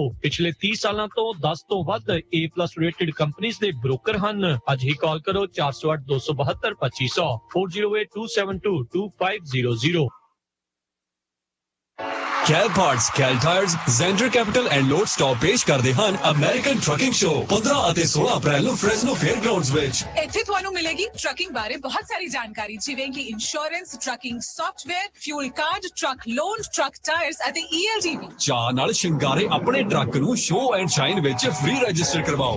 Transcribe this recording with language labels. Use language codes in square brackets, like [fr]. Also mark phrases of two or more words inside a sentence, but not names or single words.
[pa] ਪਿਛਲੇ 30 ਸਾਲਾਂ ਤੋਂ 10 ਤੋਂ ਵੱਧ A+ ਰੇਟਡ ਕੰਪਨੀਆਂ ਦੇ ਬ੍ਰੋਕਰ ਹਨ। ਅੱਜ ਹੀ ਕਾਲ ਕਰੋ 408-272-2500 408-272-2500। [hi] कैल पार्ट्स, कैल टायर्स, जेंडर कैपिटल एंड लोड स्टॉप पेश करते हैं अमेरिकन ट्रकिंग शो [pa] 15 ਅਤੇ 16 ਅਪ੍ਰੈਲ ਨੂੰ ਫ੍ਰੈਜ਼ਨੋ ਫੇਅਰ ਗਰਾਊਂਡਸ ਵਿੱਚ। ਇੱਥੇ ਤੁਹਾਨੂੰ ਮਿਲੇਗੀ ਟਰਕਿੰਗ ਬਾਰੇ ਬਹੁਤ ਸਾਰੀ ਜਾਣਕਾਰੀ, ਜਿਵੇਂ ਕਿ ਇੰਸ਼ੋਰੈਂਸ, [en] trucking software, fuel card, truck loan, truck tires [pa] ਅਤੇ ELDV। ਚਾਹ ਨਾਲ ਸ਼ਿੰਗਾਰੇ ਆਪਣੇ ਟਰੱਕ ਨੂੰ ਸ਼ੋ ਐਂਡ ਸ਼ਾਈਨ ਵਿੱਚ [en] free register [pa] ਕਰਵਾਓ।